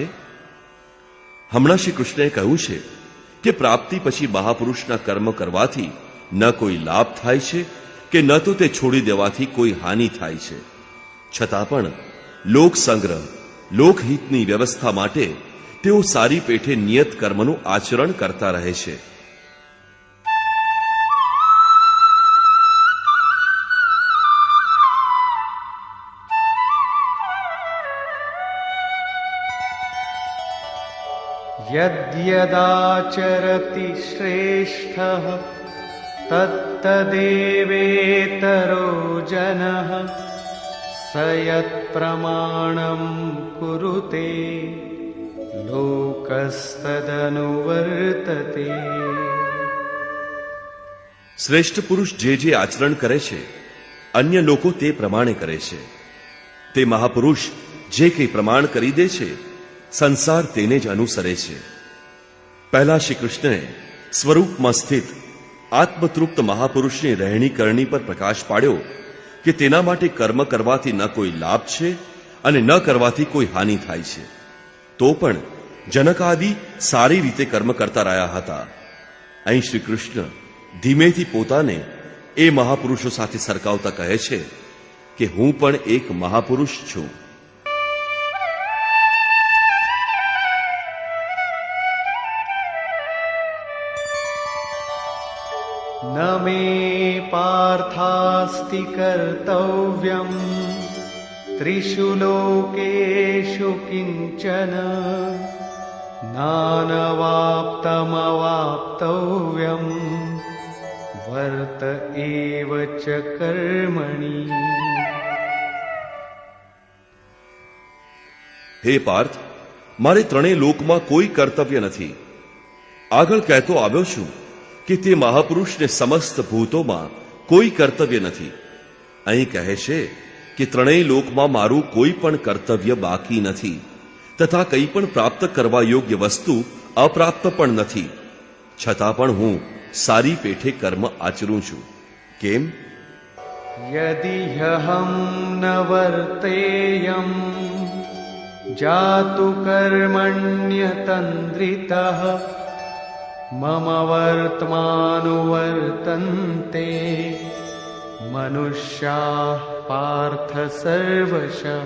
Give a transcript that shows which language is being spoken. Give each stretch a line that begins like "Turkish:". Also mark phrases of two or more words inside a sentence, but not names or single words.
Gujarati: હમણાં શ્રી કૃષ્ણએ કહ્યું છે કે પ્રાપ્તિ પછી મહાપુરુષના કર્મ કરવાથી ન કોઈ લાભ થાય છે કે ન તો તે છોડી દેવાથી કોઈ હાનિ થાય છે. છતાં પણ લોક સંગ્રહ, લોકહિતની વ્યવસ્થા માટે તેઓ સારી પેઠે નિયત કર્મનું આચરણ કરતા રહે છે.
Sanskrit: यद्यदाचरति श्रेष्ठः तत्तदेवेतरो जनः स यत्प्रमाणं कुरुते लोकस्तदनुवर्तते.
Gujarati: શ્રેષ્ઠ પુરુષ જે આચરણ કરે છે અન્ય લોકો તે પ્રમાણે કરે છે. તે મહાપુરુષ જે કંઈ પ્રમાણ કરી દે છે સંસાર તેને જ અનુસરે છે. પહેલા શ્રી કૃષ્ણએ સ્વરૂપમાં સ્થિત આત્મતૃપ્ત મહાપુરુષની રહેણી કરણી પર પ્રકાશ પાડ્યો કે તેના માટે કર્મ કરવાથી ન કોઈ લાભ છે અને ન કરવાથી કોઈ હાનિ થાય છે. તો પણ જનક આદિ સારી રીતે કર્મ કરતા રહ્યા હતા. અહીં શ્રી કૃષ્ણ ધીમેથી પોતાને એ મહાપુરુષો સાથે સરખાવતા કહે છે કે હું પણ એક મહાપુરુષ છું.
Sanskrit: न मे पार्थास्ति कर्तव्यम् त्रिषु लोकेषु किञ्चन नानवाप्तमवाप्तव्यम् वर्त एव च कर्मणि.
Gujarati: હે પાર્થ, મારે ત્રણેય લોકમાં કોઈ કર્તવ્ય નથી. આગળ કહેતો આવ્યો છું કે તે મહાપુરુષને સમસ્ત ભૂતોમાં કોઈ કર્તવ્ય નથી. અહીં કહે છે કે ત્રણેય લોકમાં મારું કોઈ પણ કર્તવ્ય બાકી નથી તથા કંઈ પણ પ્રાપ્ત કરવા યોગ્ય વસ્તુ અપ્રાપ્ત પણ નથી. છતાં પણ હું સારી પેઠે કર્મ આચરું છું. કેમ?
Sanskrit: यदि ह्यहं न वर्तेयं जातु कर्मण्यतन्द्रितः मम वर्त्मानुवर्तन्ते मनुष्याः पार्थ सर्वशः.